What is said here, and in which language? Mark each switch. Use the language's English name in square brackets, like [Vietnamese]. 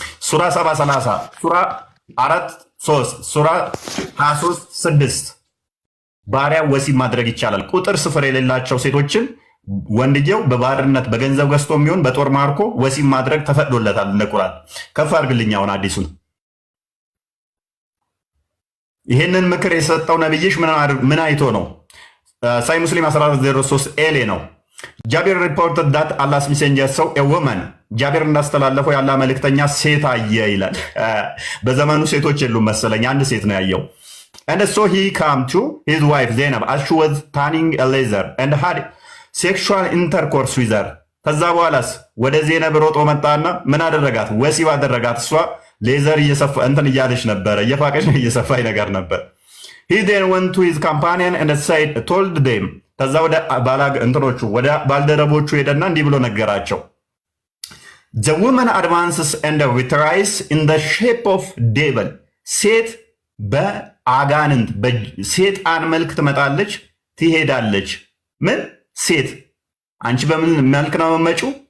[Amharic] ሱራ 730 ሱራ 4:3 ሱራ 23:6 ባሪያ ወሲብ ማድረግ ይቻላል። ቁጥር ስፍር የሌላቸው ሴቶችን ወንድየው በባርነት በገንዘብ ገዝቶ የሚሆን በጦር ማርኮ ወሲብ ማድረግ ተፈቅዶለታል። እንደ ቁርአን ከፍ አድርግልኝ። አሁን አዲሱን ይህንን ምክር የሰጠው ነብይሽ ምን አይቶ ነው? ሳይ ሙስሊም 1403 ኤሌ ነው። [English] ጃቢር ሪፖርትድ ዳት አላህስ ሜሴንጀር ሰው ኤወመን [Amharic] ጃቢር እንዳስተላለፈው ያለ መልእክተኛ ሴት አየ ይላል። በዘመኑ ሴቶች የሉም መሰለኝ፣ አንድ ሴት ነው ያየው። [English] And so he came to his wife Zainab as she was tanning a leather and had sexual intercourse with her. [Amharic] ከዛ በኋላስ ወደ ዜነብ ሮጦ መጣና ምን አደረጋት? ወሲብ አደረጋት። እሷ ሌዘር እየሰፋ እንትን እያለች ነበረ፣ እየፋቀች እየሰፋች ነገር ነበር። [English] he then went to his companion and said told them [Amharic] ከዛ ወደ እንትኖቹ ወደ ባልደረቦቹ ሄደና እንዲህ ብሎ ነገራቸው። [English] the woman advances and retires in the shape of devil [Amharic] ሴት በአጋንንት በሴጣን መልክ ትመጣለች ትሄዳለች። ምን ሴት አንቺ በምን መልክ ነው የምትመጪው?